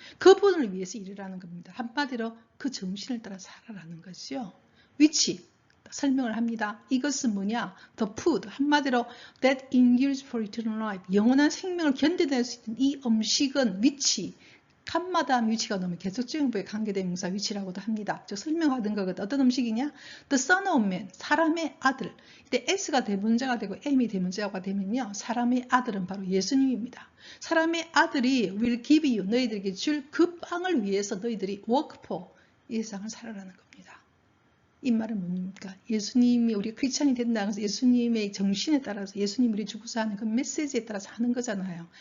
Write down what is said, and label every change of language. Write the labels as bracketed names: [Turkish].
[Korean] 그분을 위해서 일하라는 겁니다. 한마디로 그 정신을 따라 살아라는 것이죠. 위치 설명을 합니다. 이것은 뭐냐? The food, 한마디로 [English] that endures for eternal life, [Korean] 영원한 생명을 견뎌낼 수 있는 이 음식은 위치, 칸마다 위치가 너무 계속적용부에 관계된 명사 위치라고도 합니다. 저 설명하던 거거든. 어떤 음식이냐? [English] The son of man, [Korean] 사람의 아들. 이때 S가 대문자가 되고 M이 대문자가 되면요, 사람의 아들은 바로 예수님입니다. 사람의 아들이 [English] will give you, [Korean] 너희들에게 줄 그 빵을 위해서 너희들이 [English] work for, [Korean] 이 세상을 살아라는 겁니다. 이 말은 뭡니까? 예수님이, 우리가 크리스찬이 된다는 것은 예수님의 정신에 따라서, 예수님이 우리 주고서 하는 그 메시지에 따라서 하는 거잖아요.